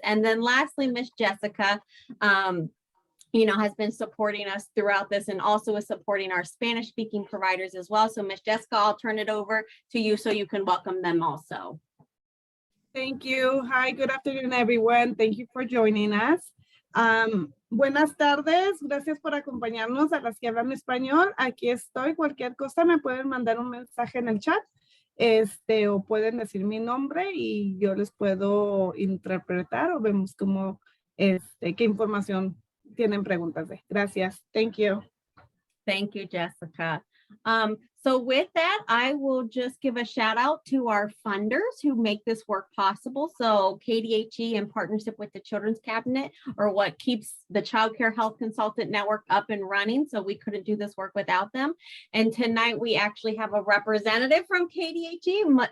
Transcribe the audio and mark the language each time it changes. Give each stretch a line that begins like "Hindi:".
English: And then lastly, Miss Jessica, has been supporting us throughout this and also is supporting our Spanish speaking providers as well. So Miss Jessica, I'll turn it over to you so you can welcome them also. Thank you. Hi, good afternoon, everyone. Thank you for joining us.
Spanish: Buenas tardes, gracias por acompañarnos a las que hablan español. Aquí estoy, cualquier cosa me pueden mandar un mensaje en el chat, o pueden decir mi nombre y yo les puedo interpretar o vemos cómo, qué información tienen preguntas de. Gracias.
English: Thank you. Thank you, Jessica. So with that, I will just give a shout out to our funders who make this work possible. So KDHE, in partnership with the Children's Cabinet, are what keeps the Child Care Health Consultant Network up and running. So we couldn't do this work without them. And tonight we actually have a representative from KDHE.